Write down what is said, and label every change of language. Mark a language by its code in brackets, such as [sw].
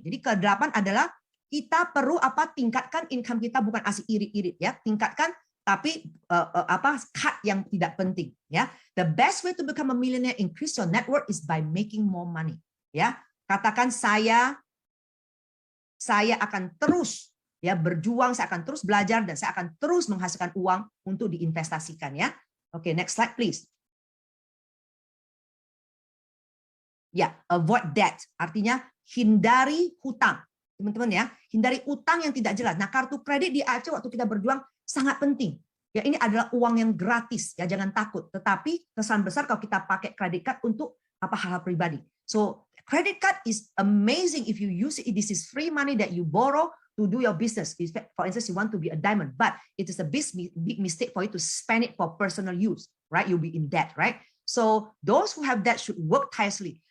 [id] Jadi ke-8 adalah kita perlu tingkatkan income kita, bukan asik irit-irit ya. Tingkatkan tapi cut yang tidak penting ya. [en] The best way to become a millionaire, increase your net worth, is by making more money. [id] Ya, katakan saya akan terus ya berjuang, saya akan terus belajar dan saya akan terus menghasilkan uang untuk diinvestasikan ya. Oke, [en] next slide please. [id] Ya, [en] avoid debt, [id] artinya hindari hutang. Teman-teman ya, hindari utang yang tidak jelas. Nah, kartu kredit di AFC waktu kita berjuang sangat penting. Ya, ini adalah uang yang gratis, ya jangan takut. Tetapi kesan besar kalau kita pakai credit card untuk hal-hal pribadi. [en] So, credit card is amazing if you use it. This is free money that you borrow to do your business. For instance, you want to be a diamond, but it is a big mistake for you to spend it for personal use, right? You'll be in debt, right? So, those who have debt should work tirelessly.